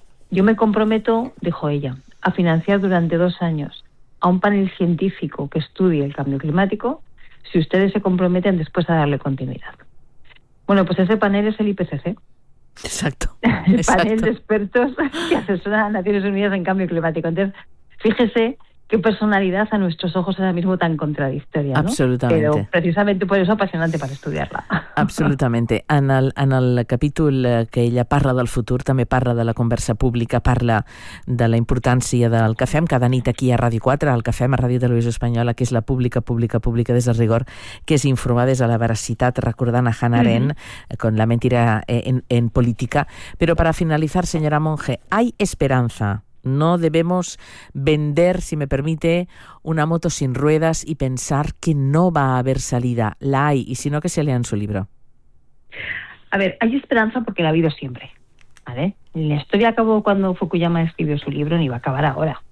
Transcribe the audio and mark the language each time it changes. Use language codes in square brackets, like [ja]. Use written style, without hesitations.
[es] Yo me comprometo, dijo ella, a financiar durante 2 años a un panel científico que estudie el cambio climático si ustedes se comprometen después a darle continuidad. Bueno, pues ese panel es el IPCC. Exacto. El panel de expertos que asesora a Naciones Unidas en cambio climático. Entonces, fíjese qué personalidad a nuestros ojos ahora mismo tan contradictoria, ¿no? Absolutamente. Pero precisamente por eso apasionante para estudiarla. Absolutamente. [ca] En el capítol que ella parla del futur, també parla de la conversa pública, parla de la importància del que fem cada nit aquí a Ràdio 4, el que fem a Ràdio Televisió Espanyola, que és la pública des del rigor, que és informar des de la veracitat, recordant a Hannah Arendt, [es] con la mentira en política. [ca] Però per a finalitzar, senyora Monge, [es] hay esperanza. No debemos vender, si me permite, una moto sin ruedas y pensar que no va a haber salida. La hay, y si no, que se lean su libro. A ver, hay esperanza porque la ha habido siempre, ¿vale? La historia acabó cuando Fukuyama escribió su libro, ni va a acabar ahora.